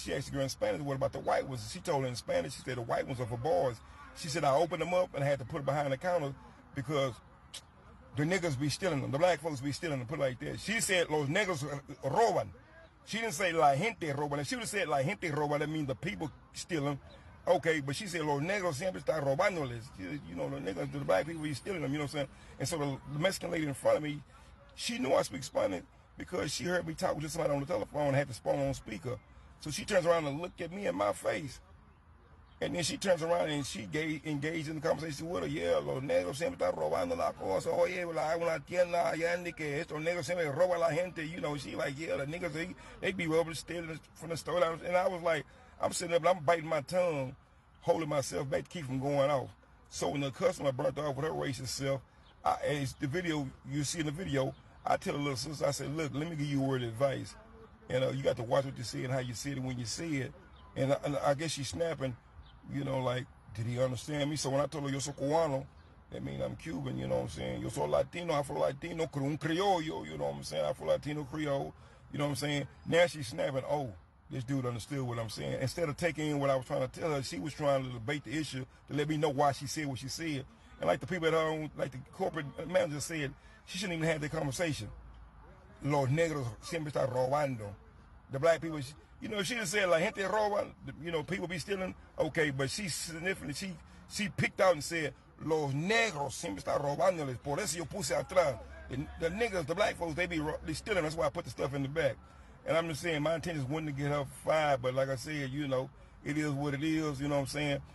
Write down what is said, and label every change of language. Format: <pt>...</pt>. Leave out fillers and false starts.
<en>She asked the girl in Spanish, what about the white ones? She told her in Spanish, she said the white ones are for boys. She said I opened them up and I had to put it behind the counter because the niggas be stealing them. The black folks be stealing them, put it like that. She said</en> <es>los negros roban.</es> <en>She didn't say</en> <es>la gente roban.</es> <en>If she would have said la gente roban, that means the people steal them. Okay, but she said</en> <es>los negros siempre están robándoles.</es> <en>You know, the niggas, the black people be stealing them, you know what I'm saying? And so the Mexican lady in front of me, she knew I speak Spanish because she heard me talk with somebody on the telephone and had the phone on speaker. So she turns around and looked at me in my face. And then she turns around and she engaged in the conversation with her.</en> <es>Yeah, los negros siempre están robando la cosa. Oye, hay una tienda allá en que estos negros siempre roban la gente.</es> <en>You know, she like, yeah, the niggas, they be robbing, stealing from the store. And I was like, I'm sitting up and I'm biting my tongue, holding myself back to keep from going off. So when the customer burnt off with her racist self, it's the video, you see in the video, I tell the little sister, I said, look, let me give you a word of advice. And you got to watch what you say and how you say it when you see it. And I guess she's snapping. You know, like, did he understand me? So when I told her,</en> <es>yo soy cubano,</es> <en>that means I'm Cuban, you know what I'm saying?</en> <es>Yo soy Latino, Afro-Latino, un criollo,</es> <en>you know what I'm saying? Afro-Latino, Creole, you know what I'm saying? Now she's snapping, oh, this dude understood what I'm saying. Instead of taking in what I was trying to tell her, she was trying to debate the issue to let me know why she said what she said. And like the people at her own, like the corporate manager said, she shouldn't even have that conversation.</en> <es>Los negros siempre están robando.</es> <en>The black people, you know, she just said like</en> <es>gente roba,</es> <en>you know, people be stealing. Okay, but she significantly, she picked out and said,</en> <es>los negros siempre están robándoles. Por eso yo puse atrás.</es> <en>The niggas, the black folks, they stealing. That's why I put the stuff in the back. And I'm just saying, my intention wasn't to get her fired, but like I said, you know, it is what it is, you know what I'm saying?</en>